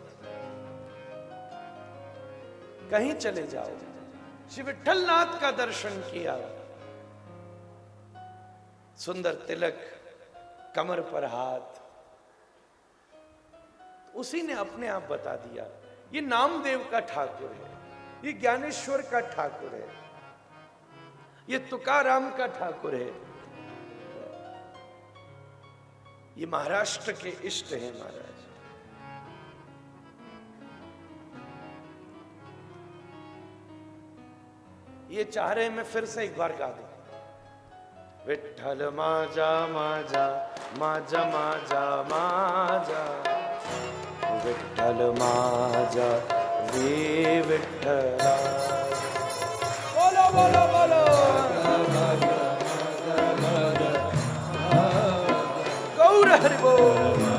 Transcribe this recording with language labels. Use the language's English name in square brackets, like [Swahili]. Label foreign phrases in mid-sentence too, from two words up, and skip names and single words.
[Hindi] कहीं चले जाओ, श्री विठलनाथ का दर्शन किया, सुंदर तिलक, कमर पर हाथ, उसी ने अपने आप बता दिया ये नामदेव का ठाकुर है, ये ज्ञानेश्वर का ठाकुर है, ये तुकाराम का ठाकुर है, ये महाराष्ट्र के इष्ट हैं महाराज। ये चाह रहे मैं फिर से एक बार गा दूं। [Marathi] विठ्ठल माजा माजा माजा माजा माजा विठ्ठल माजा वे विठ्ठला। [Hindi] बोलो बोलो बोलो गौर हरि बोल।